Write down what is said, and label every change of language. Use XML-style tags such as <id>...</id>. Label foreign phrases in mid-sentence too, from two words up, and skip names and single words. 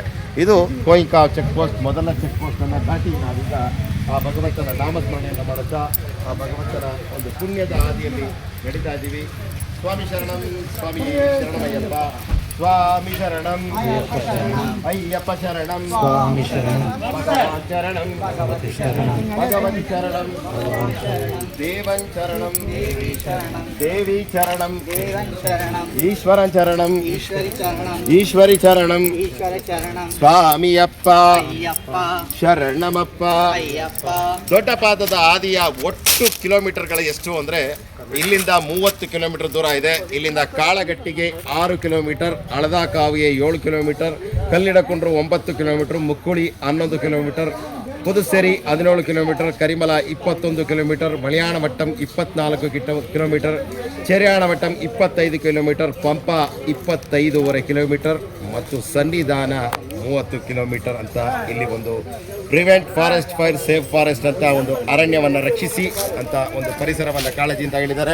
<kn>ಇದು ಕೋಯಿಂಕಾವ್</kn> <en>check post.</en> <kn>ಮೊದಲ ಚೆಕ್ ಪೋಸ್ಟನ್ನು ದಾಟಿ ನಾವೀಗ ಆ ಭಗವಂತನ ನಾಮಸ್ಮರಣೆಯನ್ನು ಮಾಡುತ್ತಾ ಆ ಭಗವಂತನ ಒಂದು ಪುಣ್ಯದ ಹಾದಿಯಲ್ಲಿ ನಡೀತಾ ಇದ್ದೀವಿ.</kn> <ml>സ്വാമി ശരണം. സ്വാമി ശരണമയ്യപ്പ. സ്വാമി ശരണം. അയ്യപ്പ ശരണം. സ്വാമി ശരണം. ശരണം. ഭഗവതി ശരണം. ദേവം ശരണം. ദേവി ശരണം. ഈശ്വരൻ ശരണം. ഈശ്വരി ശരണം. സ്വാമിയപ്പ ശരണമപ്പ.</ml> <kn>ದೊಡ್ಡ ಪಾದದ ಹಾದಿಯ ಒಟ್ಟು ಕಿಲೋಮೀಟರ್ಗಳು ಎಷ್ಟು ಅಂದರೆ ಇಲ್ಲಿಂದ 30 ಕಿಲೋಮೀಟರ್ ದೂರ ಇದೆ. ಇಲ್ಲಿಂದ ಕಾಳಗಟ್ಟಿಗೆ 6 ಕಿಲೋಮೀಟರ್, ಹಳದಾಕಾವಿಗೆ 7 ಕಿಲೋಮೀಟರ್, ಕಲ್ಲಿಡಕೊಂಡ್ರು 9 ಕಿಲೋಮೀಟರ್, ಮುಕ್ಕುಳಿ 11 ಕಿಲೋಮೀಟರ್, ಪುದುಚೇರಿ 17 ಕಿಲೋಮೀಟರ್, ಕರಿಮಲ 21 ಕಿಲೋಮೀಟರ್, ಮಲಯಾಳಮಟ್ಟಂ 24 ಕಿಲೋಮೀಟರ್, ಚೆರಿಯಾಳಮಟ್ಟಂ 25 ಕಿಲೋಮೀಟರ್, ಪಂಪ 25.5 ಕಿಲೋಮೀಟರ್ ಮತ್ತು ಸನ್ನಿಧಾನ 30 ಕಿಲೋಮೀಟರ್ ಅಂತ ಇಲ್ಲಿ ಒಂದು</kn> <en>prevent forest fire safe forest</en> <kn>ಅಂತ ಒಂದು ಅರಣ್ಯವನ್ನು ರಕ್ಷಿಸಿ ಅಂತ ಒಂದು ಪರಿಸರವನ್ನು ಕಾಳಜಿಯಿಂದ ಹೇಳಿದ್ದಾರೆ.</kn>